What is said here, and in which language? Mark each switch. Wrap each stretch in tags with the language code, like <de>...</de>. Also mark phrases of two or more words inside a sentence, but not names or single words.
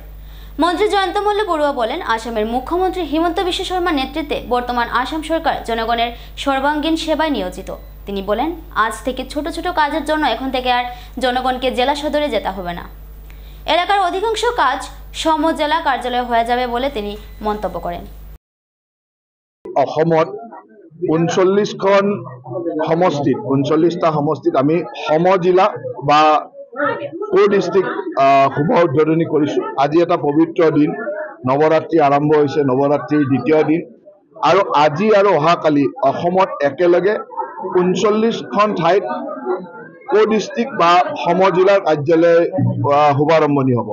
<bn>মন্ত্রী জয়ন্ত মল্ল বড়ুয়া বলেন, আসামের মুখ্যমন্ত্রী হিমন্ত বিশ্ব শর্মার নেতৃত্বে বর্তমান আসাম সরকার জনগণের সর্বাঙ্গীন সেবায় নিয়োজিত। তিনি বলেন, আজ থেকে ছোট ছোট কাজের জন্য এখন থেকে আর জনগণকে জেলা সদরে যেতে হবে না। এলাকার অধিকাংশ কাজ সমজেলা কার্যালয়ে হয়ে যাবে বলে তিনি মন্তব্য করেন।</bn> <as>অসমত 39খন সমষ্টিত 39টা সমষ্টিত আমি সমজিলা বা ডিস্ট্ৰিক্ট শুভ উদ্বোধনী কৰিছোঁ। আজি এটা পবিত্ৰ দিন, নৱৰাত্ৰি আৰম্ভ হৈছে, নৱৰাত্ৰিৰ দ্বিতীয় দিন আৰু আজি আৰু অহাকালি অসমত একেলগে 39খন ঠাইত ডিস্ট্ৰিক্ট বা সমজিলাৰ কাৰ্যালয় শুভাৰম্ভণি হ'ব।</as>